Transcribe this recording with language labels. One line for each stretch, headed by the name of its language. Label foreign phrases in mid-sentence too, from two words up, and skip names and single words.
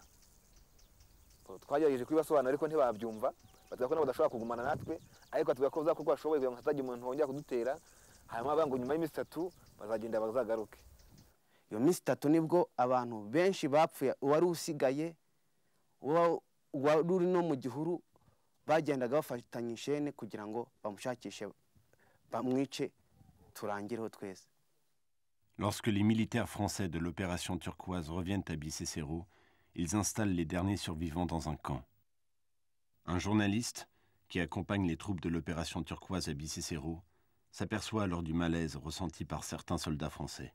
Kinyarwanda: Twagerageje kubibasobanura ariko ntibabyumva, batubwira ko nabo badashobora kugumana natwe, ariko batubwira ko bazakorwa bashoboye kugira ngo hatagira umuntu wongera kudutera, hanyuma bango nyuma y'imisi 3 bazagenda bazagaruke. Iyo minsi 3 nibwo abantu benshi bapfuye, uwari usigaye wari no mu gihuru bagendaga bafatanya ishene kugira ngo bamushakishe bamwice turangireho twese.
French: Lorsque les militaires français de l'opération Turquoise reviennent à Bisesero, ils installent les derniers survivants dans un camp. Un journaliste, qui accompagne les troupes de l'opération Turquoise à Bisesero, s'aperçoit alors du malaise ressenti par certains soldats français.